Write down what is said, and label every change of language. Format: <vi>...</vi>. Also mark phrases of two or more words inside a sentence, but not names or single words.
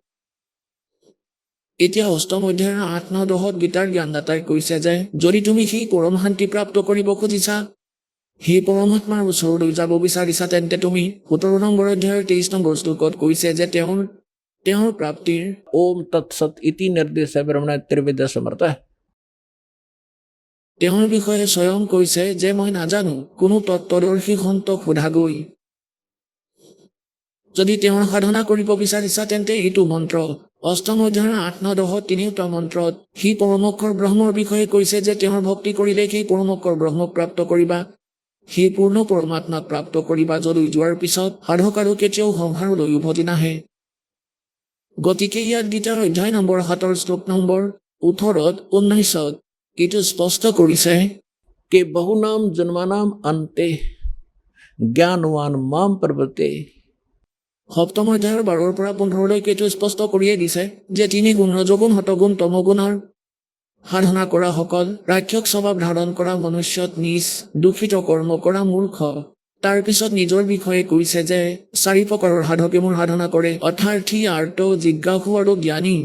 <as>এতিয়া অষ্টম অধ্যায়ৰ 8, 9, 10 গীতাৰ জ্ঞানদাতাই কৈছে যে যদি তুমি সেই পৰম শান্তি প্ৰাপ্ত কৰিব খুজিছা, সেই পৰমাত্মাৰ ওচৰলৈ যাব বিচাৰিছা, তেন্তে তুমি 17 নম্বৰ অধ্যায়ৰ 23 নম্বৰ শ্লোকত কৈছে যে তেওঁৰ প্ৰাপ্তিৰ</as> <sa>ओम तत्सत इति निर्देश ब्रह्मण त्रिविद समर्थ।</sa> <as>তেওঁৰ বিষয়ে স্বয়ং কৈছে যে মই নাজানো, কোনো তত্ত্বদৰ্শী সন্তক সোধাগৈ। যদি তেওঁৰ সাধনা কৰিব বিচাৰিছা তেন্তে এইটো মন্ত্ৰ। অষ্টম অধ্যায়ৰ 8, 9, 10 তিনিওটা মন্ত্ৰত সি পৰমক্ষৰ ব্ৰহ্মৰ বিষয়ে কৈছে যে তেওঁৰ ভক্তি কৰিলে সেই পৰমক্ষৰ ব্ৰহ্মক প্ৰাপ্ত কৰিবা, সেই পূৰ্ণ পৰমাত্মাক প্ৰাপ্ত কৰিবা, যলৈ যোৱাৰ পিছত সাধক আৰু কেতিয়াও সংসাৰলৈ উভতি নাহে। গতিকে ইয়াত গীতাৰ অধ্যায় নম্বৰ 7 শ্লোক নম্বৰ 18, 19 এইটো স্পষ্ট কৰিছে</as> <sa>के बहुनाम जन्मानाम अन्ते ज्ञानवान माम प्रवर्ते।</sa> <as>সপ্তম অধ্যায়ৰ 12 পৰা 15 এইটো স্পষ্ট কৰিয়ে দিছে যে 3 গুণ ৰজগুণ শতগুণ তমগুণৰ সাধনা কৰা সকল, ৰাক্ষস স্বভাৱ ধাৰণ কৰা মনুষ্যত নিজ দূষিত কৰ্ম কৰা মূৰ্খ। তাৰ পিছত নিজৰ বিষয়ে কৈছে যে 4 প্ৰকাৰৰ সাধকে মোৰ সাধনা কৰে, অৰ্থাৰ্থী, আৰ্ত, জিজ্ঞাসু আৰু জ্ঞানী।</as>